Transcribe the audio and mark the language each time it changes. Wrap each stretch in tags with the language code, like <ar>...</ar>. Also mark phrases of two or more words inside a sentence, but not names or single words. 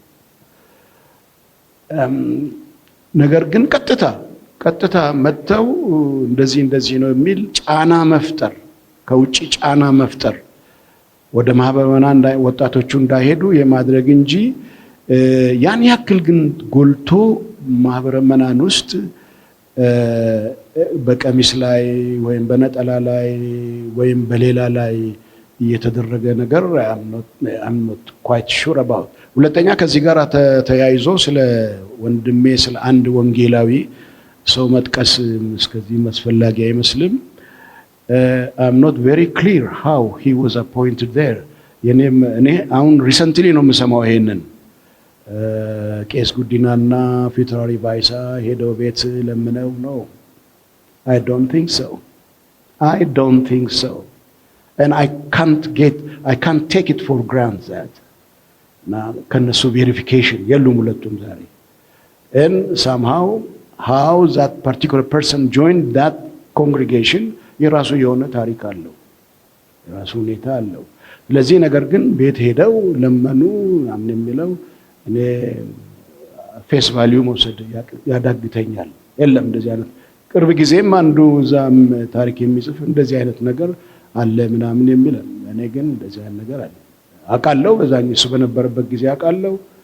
<am>ነገር ግን ቀጥታ መጥተው እንደዚህ ነው የሚል ጫና መፍጠር፣ ከውጪ ጫና መፍጠር ወደ ማህበረ ምዕመናን ወጣቶቹ እንዳይሄዱ የማድረግ እንጂ ያን ያክል ግን ጎልቶ ማህበረ ምዕመናን ውስጥ በቀሚስ ላይ ወይም በነጠላ ላይ ወይም በሌላ ላይ እየተደረገ ነገር</am> <en>I'm not quite sure about።</en> <am>ሁለተኛ ከዚህ ጋር ተያይዞ ስለ ወንድሜ ስለ አንድ ወንጌላዊ ሰው መጥቀስ እስከዚህ አስፈላጊ አይመስልም።</am> <en>I'm not very clear how he was appointed</en> <am>there። እኔ አሁን ሪሰንትሊ ነው የምሰማው ይሄንን ቄስ ጉዲናና ፊትራሪ ባይሳ ሄደው ቤት ለምነው ነው።</am> <en>I don't think so and I can't take it for granted that</en> <am>ከነሱ ቬሪፊኬሽን የሉም ሁለቱም ዛሬ</am> <en>and somehow how that particular person joined that congregation</en> <am>የራሱ የሆነ ታሪክ አለው፣ የራሱ ሁኔታ አለው። ስለዚህ ነገር ግን ቤት ሄደው ለመኑ አምን የሚለው እኔ</am> <en>face value</en> <am>መውሰድ ያዳግተኛል። የለም እንደዚህ አይነት ቅርብ ጊዜም አንዱ ዛም ታሪክ የሚጽፍ እንደዚህ አይነት ነገር አለ ምናምን የሚል፣ እኔ ግን እንደዚህ አይነት ነገር አለ አውቃለሁ። በዛኛው እሱ በነበረበት ጊዜ አውቃለሁ</am>